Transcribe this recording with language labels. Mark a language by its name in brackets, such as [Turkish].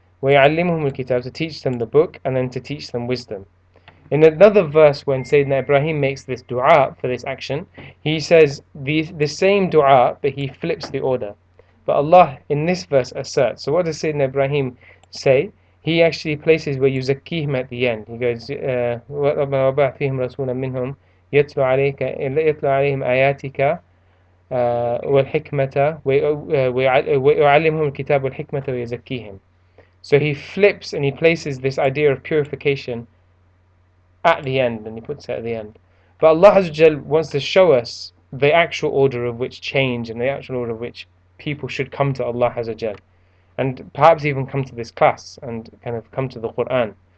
[Arabic] وَيُعَلِّمُهُمُ الْكِتَابَ, [English] to teach them the book, and then to teach them wisdom. In another verse, when Sayyidina Ibrahim makes this dua for this action, he says the same dua, but he flips the order. But Allah in this verse asserts. So what does Sayyidina Ibrahim say? He actually places where yuzakkihim at the end. He goes, [Arabic] وَبَعْثِهِمْ رَسُولًا مِّنْهُمْ يَتْلُو عَلَيْهِمْ آيَاتِكَ وَالْحِكْمَةَ وَيُعَلِّمُهُمُ الْكِتَابَ وَالْحِكْمَةَ وَيُزَكِّيهِمْ. [English] So he flips and he places this idea of purification at the end, and he puts it at the end. But Allah Azza wa wants to show us the actual order of which change and the actual order of which people should come to Allah Azza wa, and perhaps even come to this class and kind of come to the Quran.